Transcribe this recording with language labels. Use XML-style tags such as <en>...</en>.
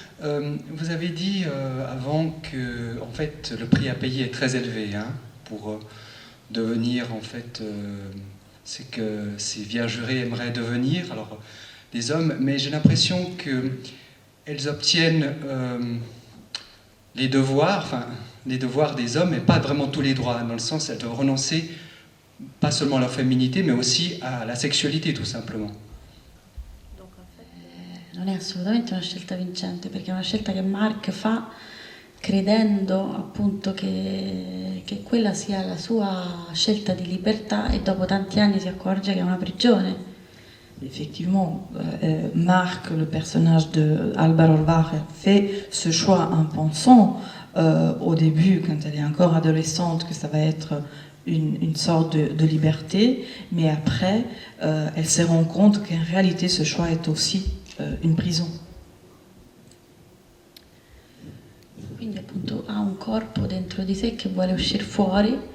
<fr>Vous avez dit avant que en fait, le prix à payer est très élevé pour devenir, en fait, c'est que ces vierges jurées aimeraient devenir, alors des hommes, mais j'ai l'impression qu'elles obtiennent les devoirs des hommes, mais pas vraiment tous les droits, dans le sens elles doivent renoncer pas seulement à leur féminité, mais aussi à la sexualité, tout simplement.</fr> <it>Non è assolutamente una scelta vincente, perché è una scelta che Mark fa credendo appunto che quella sia la sua scelta di libertà, e dopo tanti anni si accorge che è una prigione.</it> <fr>Effectivement, Marc, le personnage de Alba Rolvacher, fait ce choix en pensant au début, quand elle est encore adolescente, que ça va être une sorte de liberté, mais après, elle se rend compte qu'en réalité, ce choix est aussi une prison.</fr> <it>Quindi appunto ha un corpo dentro di sé che vuole uscire fuori.</it>